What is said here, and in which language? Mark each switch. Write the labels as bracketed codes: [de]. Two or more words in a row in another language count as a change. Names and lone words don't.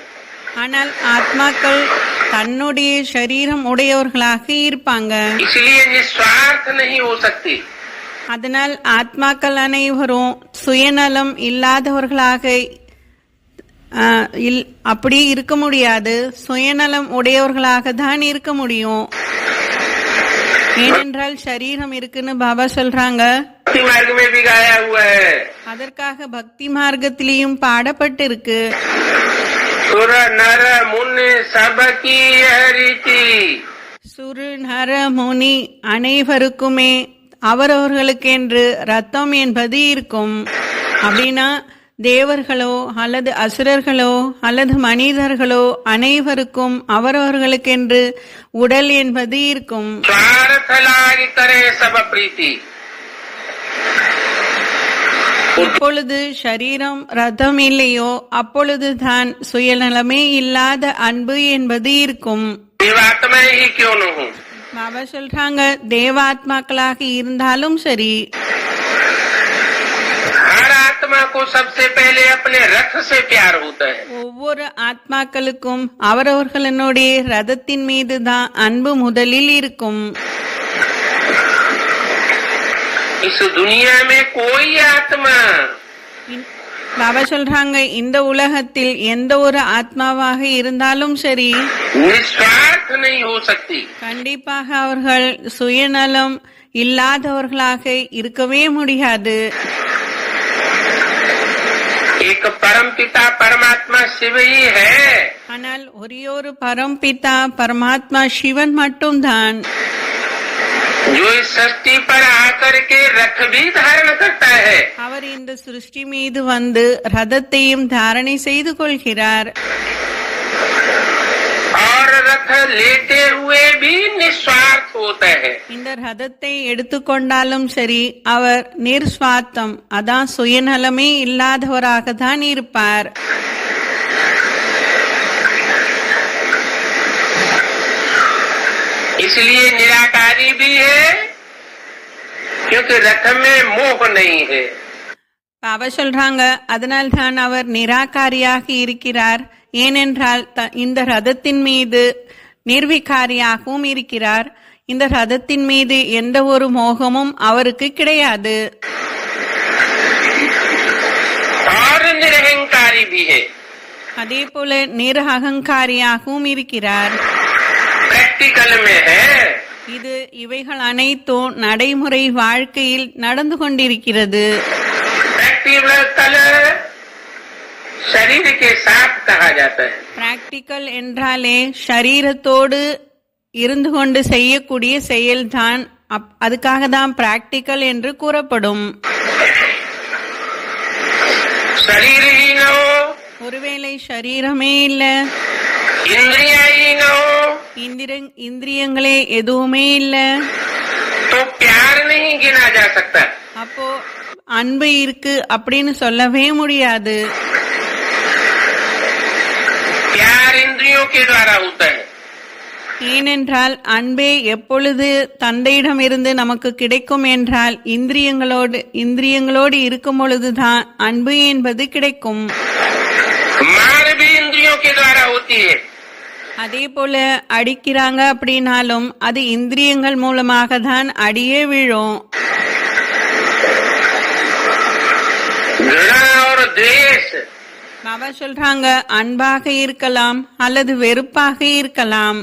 [ta] ஆனால் ஆத்மாக்கள் தன்னுடைய சரீரம் உடையவர்களாக இருப்பாங்க. [hi] इसलिए निस्वार्थ नहीं हो सकती। [ta] அதனால் ஆத்மாக்கள் அனைவரும் சுயநலம் இல்லாதவர்களாக அப்படி இருக்க முடியாது. சுயநலம் உடையவர்களாக தான் இருக்க முடியும். ஏனென்றால் சரீரம் இருக்குன்னு பாபா சொல்றாங்க. [hi] भक्ति मार्ग में भी गाया हुआ है। [ta] அதற்காக பக்தி மார்க்கத்திலையும் பாடப்பட்டிருக்கு. [hi] सुर नर मुनि सबकी यह रीति। सुर नर मुनि [ta] அனைவருக்குமே அவரவர்களுக்கென்று ரத்தம் என்பது இருக்கும். அப்படின்னா தேவர்களோ அல்லது அசுரர்களோ அல்லது மனிதர்களோ அனைவருக்கும் அவரவர்களுக்கென்று உடல் என்பது இருக்கும். [hi] स्वार्थ लाग करे सब प्रीति। [ta] எப்பொழுது சரீரம் ரதம் இல்லையோ அப்பொழுதுதான் சுயநலமே இல்லாத அன்பு என்பது இருக்கும். [hi] देवात्माएं ही क्यों न हो, [ta] பாபா சொல்றாங்க தேவாத்மாக்களாக இருந்தாலும் சரி [hi] हर आत्मा को सबसे पहले अपने रथ से प्यार होता है। [ta] ஒவ்வொரு ஆத்மாக்களுக்கும் அவரவர்களுடைய ரதத்தின் மீது தான் அன்பு முதலில் இருக்கும். [hi] इस दुनिया में कोई आत्मा [ta] பாபா சொல்றாங்க இந்த உலகத்தில் எந்த ஒரு ஆத்மாவாக இருந்தாலும் சரி [hi] निस्वार्थ नहीं हो सकती। [ta] கண்டிப்பாக அவர்கள் சுயநலம் இல்லாதவர்களாக இருக்கவே முடியாது. [hi] एक परम पिता परमात्मा शिव ही है। [ta] ஆனால் ஒரே ஒரு பரம்பிதா பரமாத்மா சிவன் மட்டும்தான் [hi] जो इस सृष्टि पर आकर के रथ भी धारण करता है। [ta] அவர் இந்த சிருஷ்டி மீது வந்து ரதத்தையும் தாரணை செய்து கொள்கிறார். [hi] और रथ लेते हुए भी निस्वार्थ होता है। [ta] இந்த ரதத்தை எடுத்துக்கொண்டாலும் சரி அவர் நிர்ஸ்வார்த்தம் அதான் சுயநலமே இல்லாதவராக தான் இருப்பார். [hi] इसलिए निराकारी भी है, क्योंकि रथ में मोह नहीं है। [ta] பாபா சொல்றாங்க, அதனால்தான் அவர் நிராகாரியாக இருக்கிறார். ஏனென்றால் இந்த ரதத்தின் மீது நிர்விகாரியாகவும் இருக்கிறார். இந்த ரதத்தின் மீது எந்த ஒரு மோகமும் அவருக்கு கிடையாது. [hi] और निरहंकारी भी है, [ta] அதே போல நிரஹங்காரியாகவும் இருக்கிறார். [hi] प्रैक्टिकल में है, [ta] இது இவைகள் அனைத்தும் நடைமுறை வாழ்க்கையில் நடந்து கொண்டிருக்கிறது. [hi] प्रैक्टिकल शरीर के साथ कहा जाता है। [ta] பிராக்டிக்கல் என்றாலே ஷரீரத்தோடு இருந்து கொண்டு செய்யக்கூடிய செயல்தான். அதுக்காக தான் பிராக்டிக்கல் என்று கூறப்படும். [hi] शरीर ही न हो, [ta] ஒருவேளை ஷரீரமே இல்ல, [hi] इंद्रिया ही न हो, [ta] இந்திரியங்களே எதுவுமே இல்ல, [hi] तो प्यार नहीं गिना जा सकता। [ta] அப்போ அன்பு இருக்கு அப்படின்னு சொல்லவே முடியாது. [hi] प्यार इंद्रियों के द्वारा होता है, [ta] ஏனென்றால் அன்பே எப்பொழுது தந்தையிடம் இருந்து நமக்கு கிடைக்கும் என்றால் இந்திரியங்களோடு இருக்கும் பொழுதுதான் அன்பு என்பது கிடைக்கும். [hi] मार भी इंद्रियों के द्वारा होती है, [ta] அதே போல அடிக்கிறாங்க அப்படின்னாலும் அது இந்திரியங்கள் மூலமாக தான் அடியே விழும். [hi] घृणा और द्वेष [ta] பாபா சொல்றாங்க, அன்பாக இருக்கலாம் அல்லது வெறுப்பாக இருக்கலாம்,